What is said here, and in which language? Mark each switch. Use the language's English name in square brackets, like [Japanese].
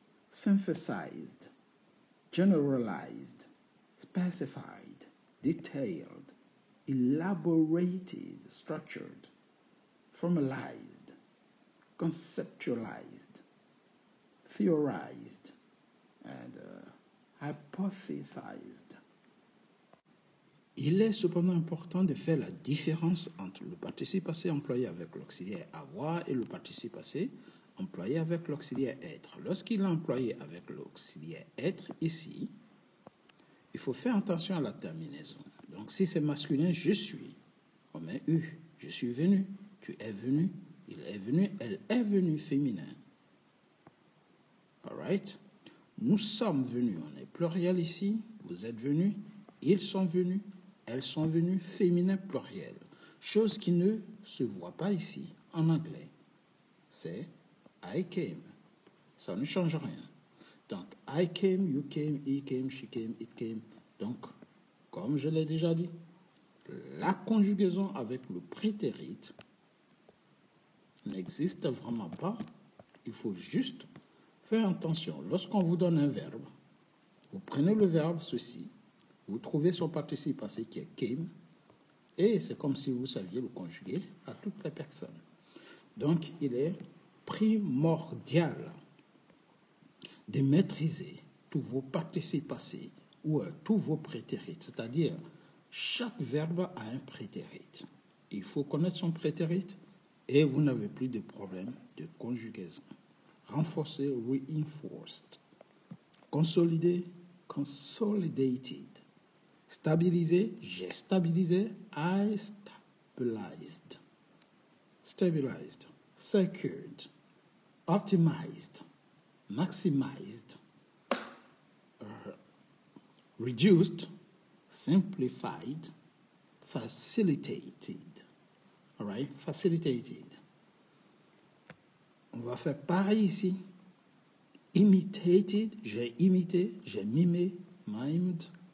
[English] Synthesized, generalized, specified, detailed, elaborated, structured, formalized, conceptualized, theorized, and hypothesized. [French] Il est cependant important de faire la différence entre le participe passé employé avec l'auxiliaire avoir et le participe passé employé avec l'auxiliaire être. Lorsqu'il est employé avec l'auxiliaire être, ici, il faut faire attention à la terminaison. Donc, si c'est masculin, je suis, on met eu. Je suis venu, tu es venu, il est venu, elle est venue, féminin. [English] All right? [French] Nous sommes venus, on est pluriel ici, vous êtes venus, ils sont venus, elles sont venues, féminin pluriel. Chose qui ne se voit pas ici, en anglais. C'est [English] I came. [French] Ça ne change rien. [English] Donc, I came, you came, he came, she came, it came. [French] Donc, comme je l'ai déjà dit, la conjugaison avec le prétérit n'existe vraiment pas. Il faut juste faire attention. Lorsqu'on vous donne un verbe, vous prenez le verbe ceci, vous trouvez son participe passé qui est came, et c'est comme si vous saviez le conjuguer à toutes les personnes. Donc, il est primordial de maîtriser tous vos participes passés ou tous vos prétérites, c'est-à-dire chaque verbe a un prétérit. Il faut connaître son prétérit et vous n'avez plus de problème de conjugaison. Renforcer, reinforced. Consolider, consolidated. Stabiliser, j'ai stabilisé, [English] I stabilized. Stabilized, secured, optimized, maximized, reduced, simplified, facilitated. All right, facilitated. [French] On va faire pareil ici. Imitated, j'ai imité, j'ai mimé, mimed.